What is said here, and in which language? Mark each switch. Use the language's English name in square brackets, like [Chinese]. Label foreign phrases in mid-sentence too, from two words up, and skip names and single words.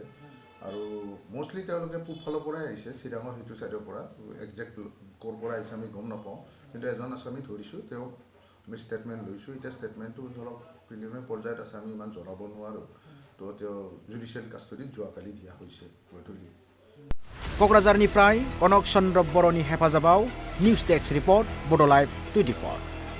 [Assamese] আৰু মষ্টলি তেওঁলোকে পূবফালৰ পৰাই আহিছে, চিৰাঙৰ সেইটো ছাইডৰ পৰা। একজেক্ট ক'ৰ পৰা আহিছে আমি গম নাপাওঁ, কিন্তু এজন আছে আমি ধৰিছোঁ, তেওঁক আমি ষ্টেটমেণ্ট লৈছোঁ। এতিয়া ষ্টেটমেণ্টটো ধৰক প্ৰিলিমিনাৰী পৰ্যায়ত আছে, আমি ইমান জনাব নোৱাৰোঁ। তো তেওঁ [English] judicial custody [Assamese] যোৱাকালি দিয়া হৈছে গধূলি। [Bodo] क'क्राझारनिफ्राय कनक चन्द्र बर'नि हेफाजाबाव [English] news desk report [Bodo] बड' लाइभ 24।